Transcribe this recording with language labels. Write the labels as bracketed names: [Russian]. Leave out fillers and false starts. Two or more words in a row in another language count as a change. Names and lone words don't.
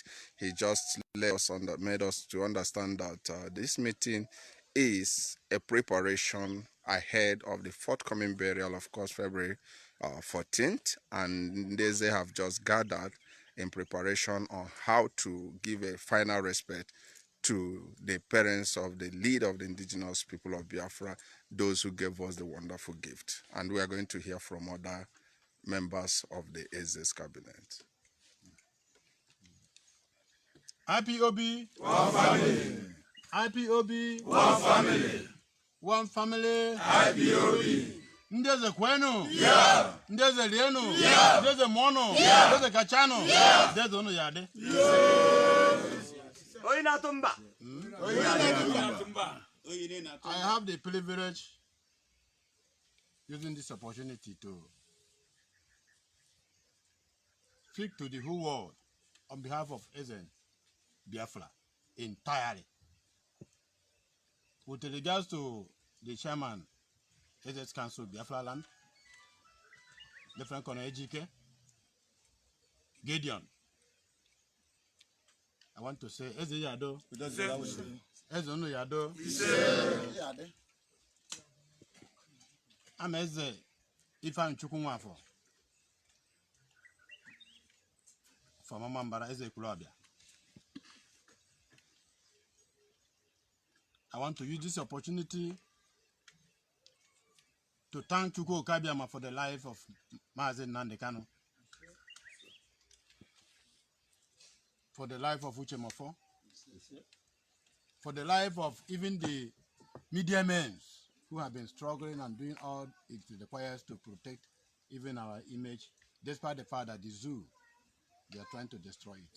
[English] He just made us to understand that this meeting is a preparation ahead of the forthcoming burial, of course, February 14th, and they have just gathered in preparation on how to give a final respect to the parents of the leader of the indigenous people of Biafra, those who gave us the wonderful gift. And we are going to hear from other members of the Eze's cabinet. IPOB, one family. IPOB, one family. One family. [Igbo] IPOB. Ndi Eze kwenu? Yeah. Ndi Eze lienu? Yeah. Ndi Eze mono? Yeah. Ndi Eze kachano? Yeah. Ndi Eze unu yade? [English] I have the privilege using this opportunity to speak to the whole world on behalf of Eze Biafra entirely. With regards to the chairman, Eze's Council Biafraland, Lieutenant Colonel Ejike, Gideon, I want to say, Eze Yado, Eze Onu Yado, I'm Eze Ifan Chukunwafo, for Mama Mbara Eze Kulabia. I want to use this opportunity to thank Chukwu Okabiama for the life of Mazen Nandekano, for the life of Uche Mofo, for the life of even the media men who have been struggling and doing all it requires to protect even our image, despite the fact that the zoo, they are trying to destroy it.